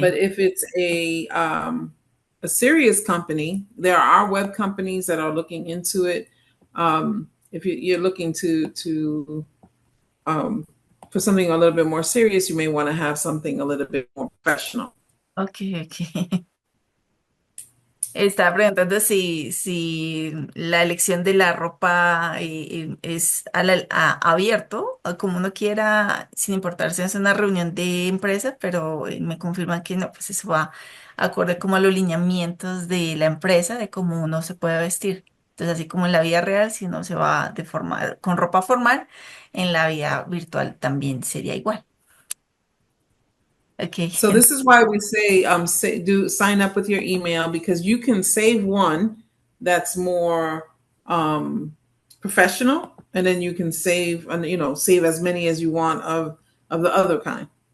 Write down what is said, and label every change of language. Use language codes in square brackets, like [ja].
[en] But if it's a serious company, there are web companies that are looking into it. If you're looking to for something a little bit more serious, you may want to have something a little bit more professional. Okay, okay. [es] Estaba preguntando si la elección de la ropa es abierto, o como uno quiera, sin importar si es una reunión de empresa, pero me confirman que no, pues eso va acorde como a los lineamientos de la empresa, de cómo uno se puede vestir. Entonces, así como en la vida real, si uno se va de forma, con ropa formal, en la vida virtual también sería igual. [en] Ok. So this is why we say, sign up with your email, because you can save one that's more professional, and then you can save, and save as many as you want of the other kind.